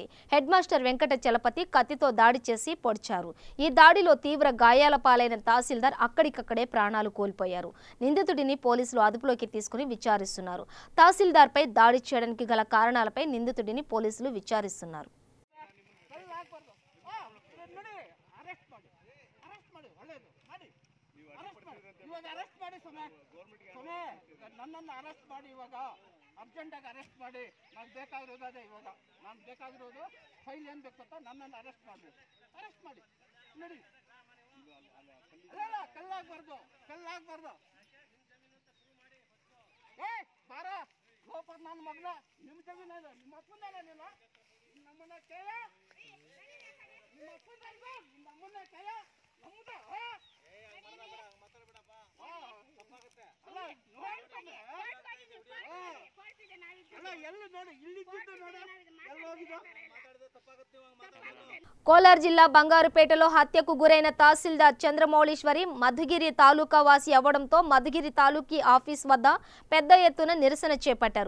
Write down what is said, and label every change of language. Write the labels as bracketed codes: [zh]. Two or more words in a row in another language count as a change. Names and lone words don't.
[te] హెడ్ మాస్టర్ వెంకట చలపతి కత్తితో దాడి చేసి పొడిచారు. ఈ దాడిలో తీవ్ర గాయాల పాలైన తహసీల్దార్ అక్కడికక్కడే ప్రాణాలు కోల్పోయారు. నిందితుడిని పోలీసులు అదుపులోకి తీసుకుని విచారిస్తున్నారు. తహసీల్దార్పై దాడి చేయడానికి గల కారణాలపై నిందితుడిని పోలీసులు విచారిస్తున్నారు. [kn] ಅರ್ಜೆಂಟಾಗಿ ಅರೆಸ್ಟ್ ಮಾಡಿ నాకు ಬೇಕಾಗಿರೋದು ಅದೇ ಇವಾಗ ನಾನು ಬೇಕಾಗಿರೋದು ಫೈಲ್ ಏನು ಬೇಕು ಅಂತ ನನ್ನನ್ನು ಅರೆಸ್ಟ್ ಮಾಡಬೇಕು ಅರೆಸ್ಟ್ ಮಾಡಿ ನೋಡಿ ಅಲ್ಲ ಕಲ್ಲಾಗಬಾರ್ದು ಏ ಬಾರ ಲೋಪರ್ ನನ್ನ ಮಗನ ನಿಮ್ಮ ಜಮೀನ ಇದು ನಿಮ್ಮ ಅಪ್ಪಂದಲ್ಲ ನೀನು ನಮ್ಮನ್ನ ಕೇಳ ನಿಮ್ಮ ಅಪ್ಪಂದ ನಮ್ಮನ್ನ ಕೇಳ ನಮ್ಮದ ಮಾತಾಡ್ಬೇಡಪ್ಪ ತಪ್ಪಾಗುತ್ತೆ ಅಲ್ಲ [te] కోలార్ జిల్లా బంగారుపేటలో హత్యకు గురైన తహసీల్దార్ చంద్రమౌళీశ్వరి మధుగిరి తాలూకా వాసి అవ్వడంతో మధుగిరి తాలూకీ ఆఫీస్ వద్ద పెద్ద ఎత్తున నిరసన చేపట్టారు.